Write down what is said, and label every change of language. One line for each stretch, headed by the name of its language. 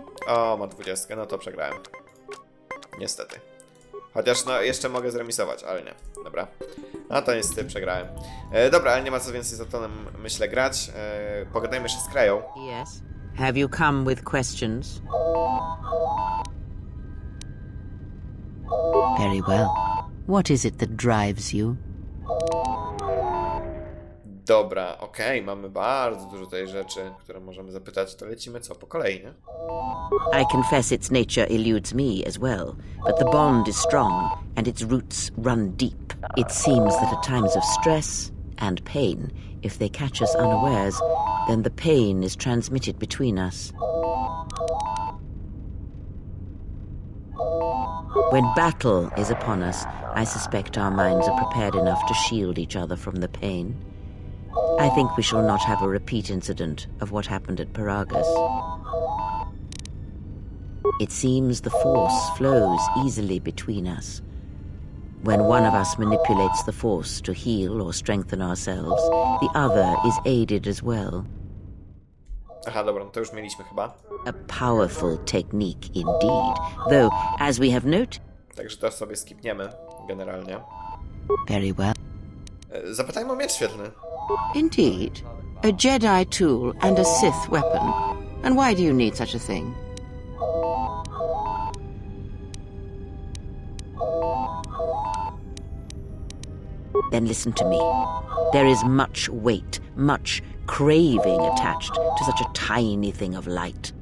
Polish: O, ma 20, no to przegrałem. Niestety. Chociaż no jeszcze mogę zremisować, ale nie. Dobra. No to niestety przegrałem. Dobra, ale nie ma co więcej z Atonem, myślę, grać. Pogadajmy jeszcze z Kreją.
English: Yes. Have you come with questions? Very well. What is it that drives you?
Polish: Dobra, okej, mamy bardzo dużo tej rzeczy, które możemy zapytać. To lecimy co? Po kolei, nie?
English: I confess its nature eludes me as well, but the bond is strong and its roots run deep. It seems that at times of stress and pain, if they catch us unawares, then the pain is transmitted between us. When battle is upon us, I suspect our minds are prepared enough to shield each other from the pain. I think we shall not have a repeat incident of what happened at Paragus. It seems the force flows easily between us. When one of us manipulates the force to heal or strengthen ourselves, the other is aided as well.
Polish: Aha, dobra, no to już mieliśmy chyba.
English: A powerful technique indeed, though, as we have noted...
Polish: Także to sobie skipniemy, generalnie.
English: Very well.
Polish: Zapytajmy o miecz świetlny.
English: Indeed. A Jedi tool and a Sith weapon. And why do you need such a thing? Then listen to me. There is much weight, much craving attached to such a tiny thing of light.